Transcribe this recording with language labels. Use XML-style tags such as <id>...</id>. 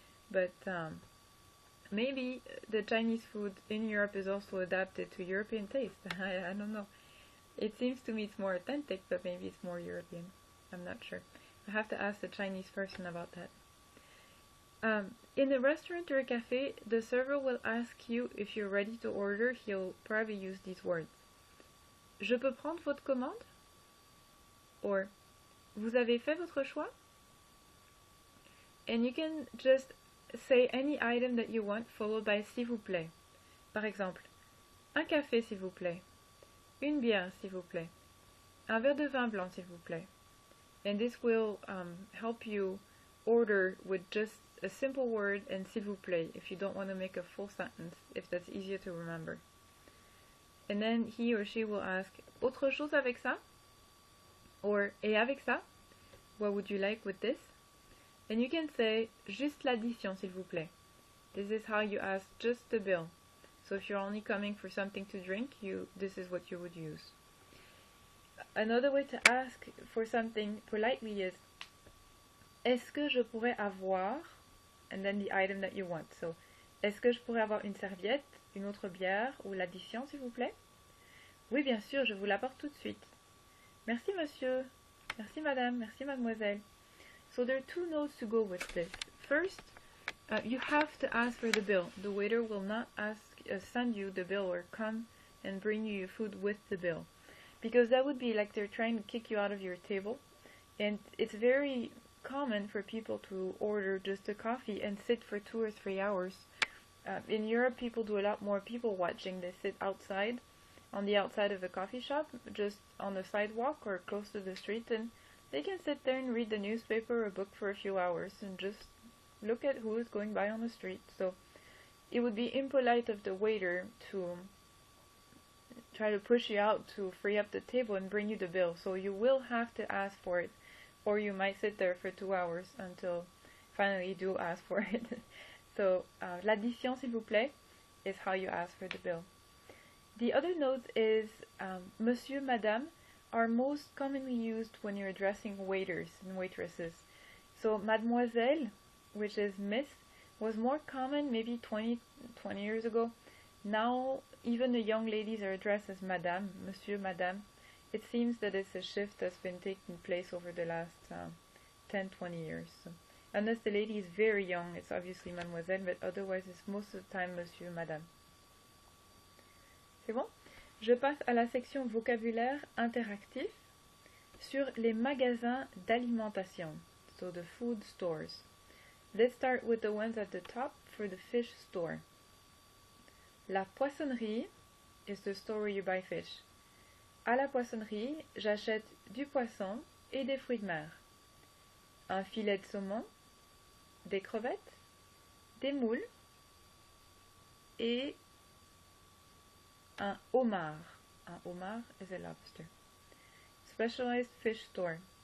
<en>But Maybe the Chinese food in Europe is also adapted to European taste. I don't know. It seems to me it's more authentic, but maybe it's more European. I'm not sure. I have to ask the Chinese person about that. In a restaurant or a cafe, the server will ask you if you're ready to order. He'll probably use these words.</en> <fr>Je peux prendre votre commande? Or, vous avez fait votre choix?</fr> <en>And you can just say any item that you want, followed by</en> <fr>s'il vous plaît. Par exemple, un café s'il vous plaît, une bière s'il vous plaît, un verre de vin blanc s'il vous plaît.</fr> <en>And this will help you order with just a simple word and</en> <fr>s'il vous plaît</fr> <en>if you don't want to make a full sentence, if that's easier to remember. And then he or she will ask,</en> <fr>autre chose avec ça? Or, et avec ça?</fr> <en>What would you like with this? And you can say,</en> <fr>juste l'addition s'il vous plaît.</fr> <en>This is how you ask just the bill. So if you're only coming for something to drink, this is what you would use. Another way to ask for something politely is,</en> <fr>est-ce que je pourrais avoir,</fr> <en>and then the item that you want.</en> <fr>So, est-ce que je pourrais avoir une serviette, une autre bière ou l'addition s'il vous plaît? Oui, bien sûr, je vous l'apporte tout de suite. Merci monsieur, merci madame, merci mademoiselle.</fr> <en>So there are two notes to go with this. First, you have to ask for the bill. The waiter will not send you the bill or come and bring you your food with the bill. Because that would be like they're trying to kick you out of your table. And it's very common for people to order just a coffee and sit for 2 or 3 hours. In Europe, people do a lot more people watching. They sit outside, on the outside of a coffee shop, just on the sidewalk or close to the street, and they can sit there and read the newspaper or a book for a few hours and just look at who is going by on the street. So it would be impolite of the waiter to try to push you out to free up the table and bring you the bill. So you will have to ask for it, or you might sit there for 2 hours until finally you do ask for it. So</en> <fr>l'addition s'il vous plaît</fr> <en>is how you ask for the bill. The other note is monsieur, madame are most commonly used when you're addressing waiters and waitresses. So mademoiselle, which is miss, was more common maybe 20 years ago. Now even the young ladies are addressed as madame, monsieur, madame. It seems that it's a shift that's been taking place over the last 10-20 years. So, unless the lady is very young, it's obviously mademoiselle, but otherwise it's most of the time monsieur, madame.</en> <fr>C'est bon? Je passe à la section vocabulaire interactif sur les magasins d'alimentation,</fr> <en>so the food stores. Let's start with the ones at the top for the fish store. La poissonnerie is the store where you buy fish.</en> <fr>À la poissonnerie, j'achète du poisson et des fruits de mer. Un filet de saumon, des crevettes, des moules et un homard.</fr> <en>Un homard is a lobster. Specialized fish store.</en>